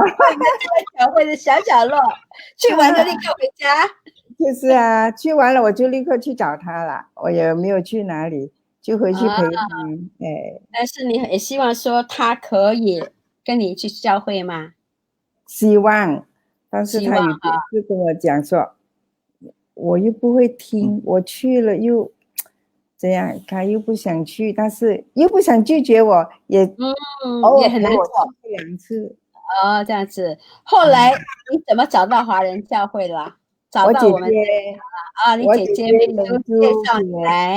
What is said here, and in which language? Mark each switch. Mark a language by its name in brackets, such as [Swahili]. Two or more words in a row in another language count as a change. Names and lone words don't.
[Chinese] 教會的小角落，去完就立刻回家。就是啊，去完了我就立刻去找他了，我也沒有去哪裡，就回去陪他。但是你也希望說他可以跟你去教會嗎？希望，但是他有是跟我講說，我又不會聽，我去了又這樣，他又不想去，但是又不想拒絕我，也很難做 2次。這樣子。後來你怎麼找到華人教會了？找到我們你姐姐就介紹你來